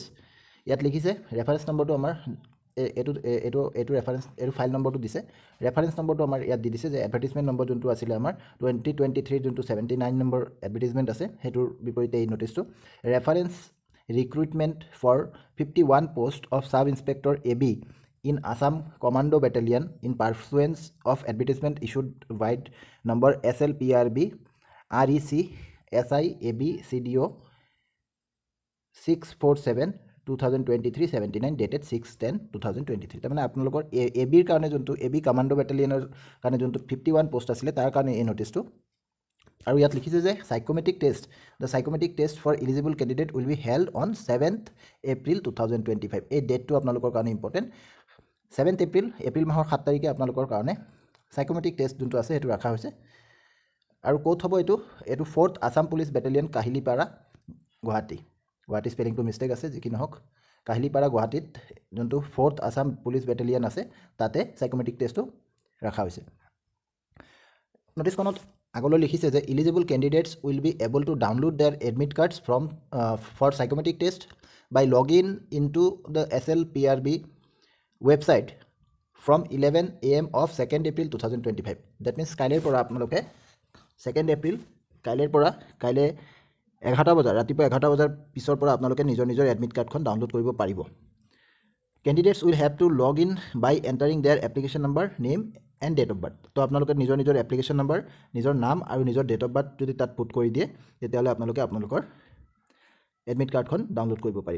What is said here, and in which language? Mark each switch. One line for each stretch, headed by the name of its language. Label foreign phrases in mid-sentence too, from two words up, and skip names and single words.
Assamese: ইয়াত লিখিছে
English: reference numberটো
Assamese: আমাৰ এইটো ৰেফাৰেঞ্চ এইটো
English: file numberটো
Assamese: দিছে।
English: reference numberটো
Assamese: আমাৰ ইয়াত দি দিছে যে
English: advertisement number
Assamese: যোনটো আছিলে আমাৰ 2023 যোনটো 79 নম্বৰ এডভাৰ্টিজমেণ্ট আছে সেইটোৰ বিপৰীতে এই নটিচটো
English: reference recruitment for 51 post of sub inspector AB in Assam Commando Battalion in pursuance of advertisement issued by number SLPRB REC SI AB CDO 647/2023 79 dated 6/10/2023।
Assamese: তাৰমানে আপোনালোকৰ ABৰ কাৰণে যোনটো AB কমাণ্ডো বেটেলিয়নৰ কাৰণে যোনটো 51 পোষ্ট আছিলে তাৰ কাৰণে এই নটিচটো। আৰু ইয়াত লিখিছে যে
English: psychometric test the psychometric test for eligible candidate will be held on 7th April 2025।
Assamese: এই ডেটটো আপোনালোকৰ কাৰণে ইম্পৰ্টেণ্ট। 7th এপ্ৰিল মাহৰ 7 তাৰিখে আপোনালোকৰ কাৰণে সাইকোমেট্ৰিক টেষ্ট যোনটো আছে সেইটো ৰখা হৈছে। আৰু ক'ত হ'ব এইটো 4th আসাম পুলিচ বেটেলিয়ন কাহিলীপাৰা গুৱাহাটী
English: spellingটো mistake
Assamese: আছে, যি কি নহওক কাহিলীপাৰা গুৱাহাটীত যোনটো 4th আসাম পুলিচ বেটেলিয়ন আছে তাতে সাইকোমেট্ৰিক টেষ্টটো ৰখা হৈছে। নটিচখনত আগলৈ লিখিছে যে
English: eligible candidates will be able to download their admit cards for psychometric test by log in to the SLPRB website from 11 AM of 2nd April 2025। that means
Assamese: কাইলৈৰ পৰা আপোনালোকে 2nd April কাইলৈৰ পৰা কাইলৈ 11টা বজাৰ ৰাতিপুৱা 11টা বজাৰ পিছৰ পৰা আপোনালোকে নিজৰ
English: admit cardখন
Assamese: ডাউনলোড কৰিব পাৰিব।
English: candidates will have to log in by entering their application number name and date of birth.
Assamese: তো আপোনালোকে নিজৰ
English: application number,
Assamese: নিজৰ নাম আৰু নিজৰ
English: date of birth
Assamese: যদি তাত পুট কৰি দিয়ে তেতিয়াহ'লে আপোনালোকে আপোনালোকৰ
English: admit cardখন
Assamese: ডাউনলোড কৰিব পাৰিব।